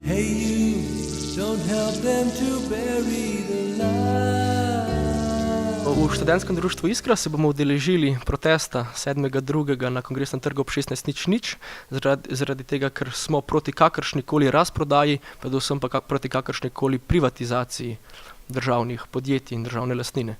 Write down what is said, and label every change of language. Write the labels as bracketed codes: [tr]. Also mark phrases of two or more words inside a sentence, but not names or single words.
[en] Hey you, don't help them to bury the lie. [sl] V študentskem društvu Iskra se bomo udeležili protesta 7.2. na Kongresnem trgu ob 16.00, zaradi tega, ker smo proti kakršnikoli razprodaji, predvsem pa proti kakršnikoli privatizaciji državnih podjetij in državne lastnine.